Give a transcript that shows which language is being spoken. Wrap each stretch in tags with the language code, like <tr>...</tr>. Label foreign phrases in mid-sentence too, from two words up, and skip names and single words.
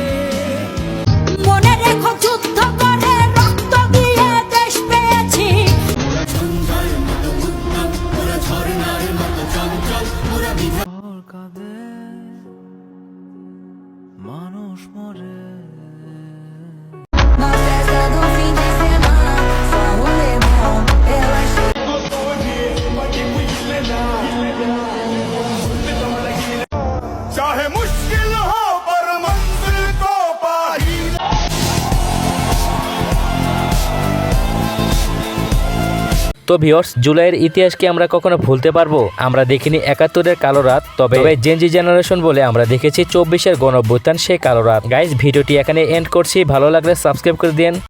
<bn>মনে রেখো যুদ্ধ করে রক্ত দিয়ে দেশ পেয়েছি। মানুষ মরে</bn> <pt>Na festa do fim de semana, só um lemão, eu achei.</pt> <hi>चाहे मुश्किल हो पर मंजिल को पा ही</hi> <bn>তো ভিউয়ার্স, জুলাইয়ের ইতিহাসকে আমরা কখনো ভুলতে পারবো? আমরা দেখিনি 71-এর কালো রাত, তবে</bn> <en>Gen Z generation</en> <bn>বলে আমরা দেখেছি 24-এর গণ অভ্যুত্থান, সেই কালো রাত। গাইজ, ভিডিওটি এখানে এন্ড করছি। ভালো লাগলে সাবস্ক্রাইব করে দিন।</bn>